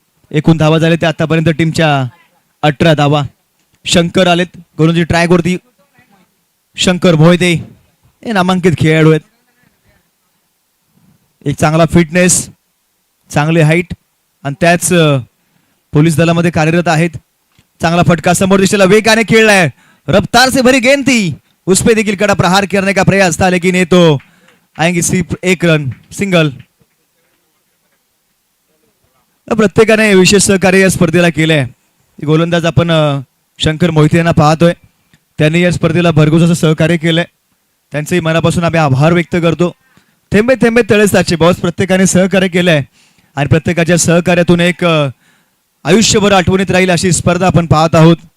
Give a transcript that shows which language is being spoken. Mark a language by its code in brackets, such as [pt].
[mr] एकूण धावा झाले ते आतापर्यंत टीमच्या 18 धावा. शंकर आलेत गोलंदाजी ट्रॅक वरती. शंकर मोहिते हे नामांकित खेळाडू आहेत. एक चांगला फिटनेस, चांगली हाईट आणि त्याच पोलीस दलामध्ये कार्यरत आहेत. चांगला फटका समोर दिशेला वेगाने खेळलाय. [hi] रफ्तार से भरी गेंद थी, उस पे [mr] देखील [hi] कड़ा प्रहार करने का प्रयास था, लेकिन ये तो आएंगे सिर्फ 1 रन सिंगल. [mr] प्रत्येकाने विशेष सहकार्य या स्पर्धेला केलंय. गोलंदाज आपण शंकर मोहिते यांना पाहतोय. त्यांनी या स्पर्धेला भरघोस असं सहकार्य केलंय. त्यांचेही मनापासून आम्ही आभार व्यक्त करतो. थेंबे थेंबे तळे साचे. बॉस प्रत्येकाने सहकार्य केलंय आणि प्रत्येकाच्या सहकार्यातून एक आयुष्यभर आठवणीत राहील अशी स्पर्धा आपण पाहत आहोत.